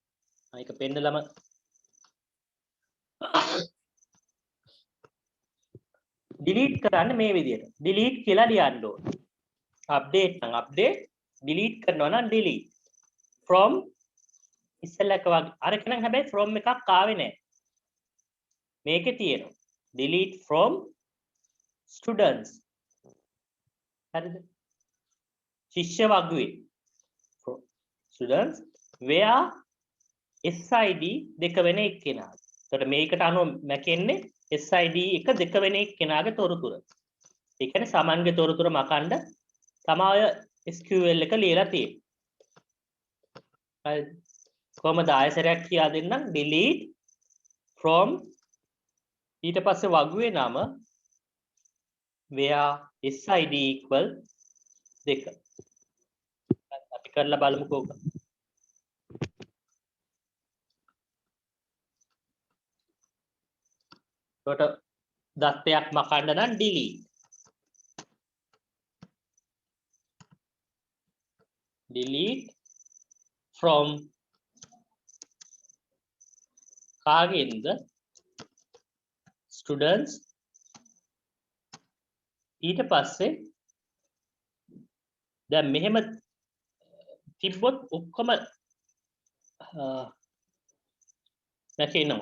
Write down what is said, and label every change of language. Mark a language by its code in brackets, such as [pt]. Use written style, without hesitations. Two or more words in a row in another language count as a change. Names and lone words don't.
[si] ඒක පෙන්නලම delete කරන්න මේ විදිහට. delete කියලා ලියන්න ඕනේ. update නම් update, delete කරනවා නම් delete. from ඉස්සෙල්ලා එක වගේ අරක නම් හැබැයි from එකක් ආවේ නැහැ. මේකේ තියෙනවා. [en] delete from students. [si] හරිද? ශිෂ්‍ය වගුවේ. [en] students where [si] SID දෙක වෙන එක්කෙනා. එතකොට මේකට අනුව මැකෙන්නේ SID එක දෙක වෙන එක්කෙනාගේ තොරතුර. ඒ කියන්නේ සමන්ගේ තොරතුර මකන්න තමයි SQL එක ලියලා තියෙන්නේ. හරි. කොහමද ආයසරයක් කියා දෙන්නම් [en] delete from [si] ඊට පස්සේ වගුවේ නම [en] where SID equal 2. [si] අපි කරලා බලමුකෝ. එතකොට දත්තයක් මකන්න නම් delete. [en] delete from [si] කාගෙන්ද students ඊට පස්සේ දැන් මෙහෙම තිබ්බොත් ඔක්කොම නැකේනවා.